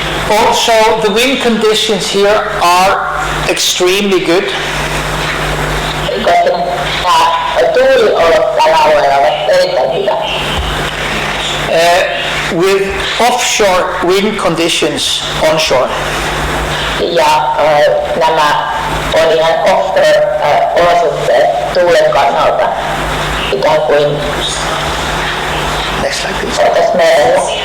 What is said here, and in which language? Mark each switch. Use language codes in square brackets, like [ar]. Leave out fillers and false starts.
[en] Also, the wind conditions here are extremely good. [fi] Koska nämä tuuliolot tällä alueella ovat erittäin hyvät. [en] With offshore wind conditions onshore. [fi] Ja nämä on ihan offshore-olosuhteet tuulen kannalta ikään kuin oltaisiin merellä.